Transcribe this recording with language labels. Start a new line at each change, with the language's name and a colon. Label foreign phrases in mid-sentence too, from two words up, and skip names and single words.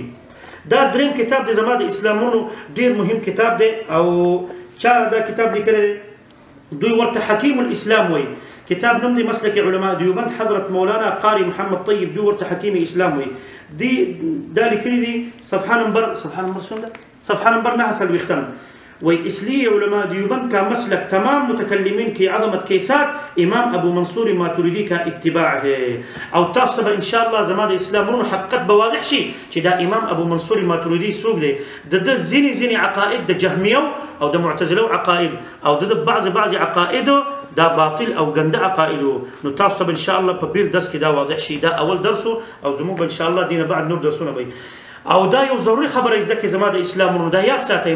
Pashto: دا دریم کتاب د زما د اسلامونو ډیر مهم کتاب دی او چا دا کتاب لیکلی دی دوی ورته حکیم الاسلام وی. کتاب نوم دی مسلک علماء دیوبند حضرت مولانا قاری محمد طیب دوی ورته حکیم اسلام وی. دی دا لیکلی دی
Urdu: صفحه نمبر 9 وإسلي علماء دیوبند کا مسلک تمام متکلمین کی عظمت کے ساتھ امام ابو منصور ماتوریدی کا اتباع ہے.
Pashto: او تاسو به ان شاء الله زما د اسلامونو حقیقت به واضح شي چې دا امام ابو منصور ماتوریدی څوک دی. د ځینې عقاید د جهمیو او د معتزله عقاید او د بعض عقاید دا باطل او ګنده عقاید. نو تاسو به ان شاء الله په بیر درس کې دا واضح شي. دا اول درس او زموږ ان شاء الله دینه بعد نور درسونه به او دا یو ضروري خبره ځکه زما د اسلامونو دا یاد ساتئ.